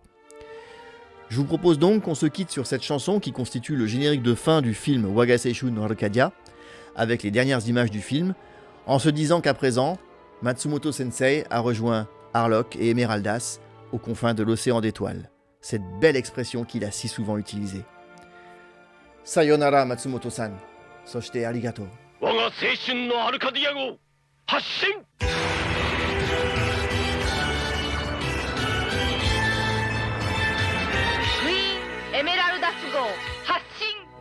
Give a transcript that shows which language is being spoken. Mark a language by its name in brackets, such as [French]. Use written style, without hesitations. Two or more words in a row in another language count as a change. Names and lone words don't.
[French] Je vous propose donc qu'on se quitte sur cette chanson qui constitue le générique de fin du film Wagaseishu no Arcadia, avec les dernières images du film, en se disant qu'à présent, Matsumoto Sensei a rejoint Harlock et Emeraldas aux confins de l'océan d'étoiles. Cette belle expression qu'il a si souvent utilisée. [Japanese] さようなら 松本さん。そして ありがとう. 我が青春のアルカディア号発進クイーンエメラルダス号発進